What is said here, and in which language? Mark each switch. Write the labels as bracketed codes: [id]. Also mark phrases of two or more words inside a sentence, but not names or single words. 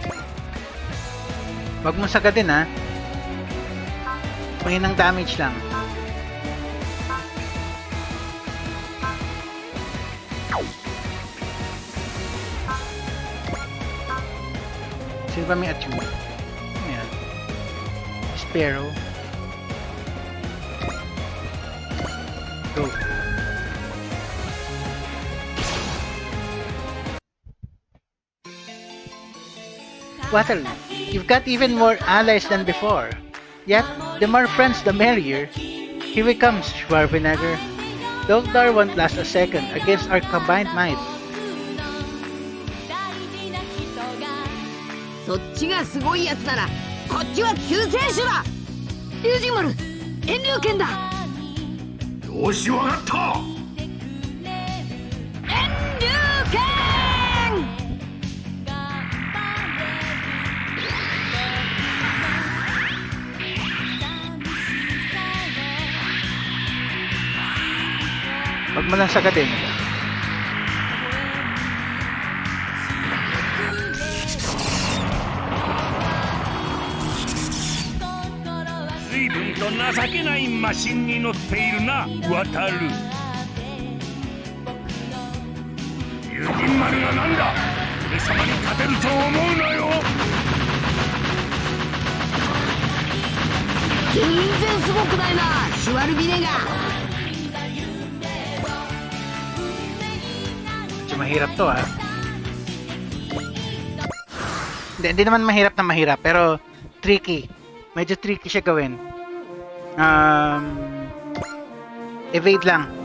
[tl] Wag mo sagadin ha. Pangin ng damage lang. Sino ba may attune? Ayan. Sparrow. Go. [en] Wataru, you've got even more allies than before. Yet, the more friends the merrier. Here we come, Schwarzenegger. Dogdar won't last a second against our combined might. [ja] そっちがすごいやつならこっちは救世主だ。龍神丸、遠慮剣だ。よしわかった。遠慮剣。 [tl] Wag mo lang sagadin. [ja] 随分と情けないマシンに乗っているな、渡る。龍神丸がなんだ。俺様に勝てると思うなよ。全然すごくないな、シュワルビネガ。 [tl] Mahirap to ah. Hindi naman mahirap na mahirap pero tricky. Medyo tricky siya gawin. Evade lang.